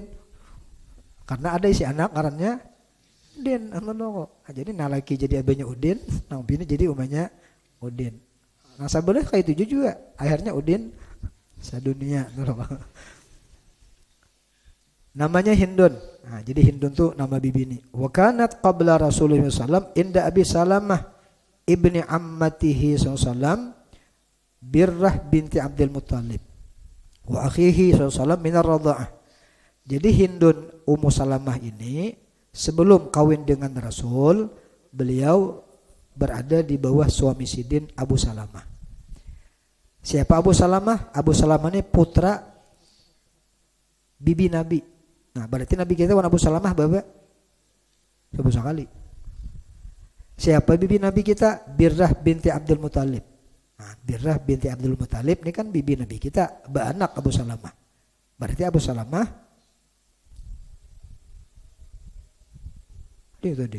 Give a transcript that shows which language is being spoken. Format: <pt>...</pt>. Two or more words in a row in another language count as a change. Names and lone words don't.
<bjn>Karena ada si anak ngarannya Udin. Jadi nalaki jadi abahnya Udin, nang bini jadi umumnya Udin. Nah sabelah kayak itu juga. Akhirnya Udin sadunia. Namanya Hindun. Nah, jadi Hindun tuh nama bibi ini.</bjn> <ar>وكانت قبل رسول الله ﷺ عند أبي سلمة ابن عمته ﷺ برة بنت عبد المطلب وأخيه صلى الله من الرضاعة.</ar> <bjn>Jadi Hindun Ummu Salamah ini sebelum kawin dengan Rasul, beliau berada di bawah suami sidin Abu Salamah.</bjn> <id>Siapa Abu Salamah? Abu Salamah ini putra bibi Nabi.</id> <bjn>Nah, berarti Nabi kita wan Abu Salamah baba sebut sekali.</bjn> <id>Siapa bibi Nabi kita? Birrah binti Abdul Muttalib. Nah, Birrah binti Abdul Muttalib ini kan bibi Nabi kita, anak Abu Salamah. Berarti Abu Salamah itu tadi.</id>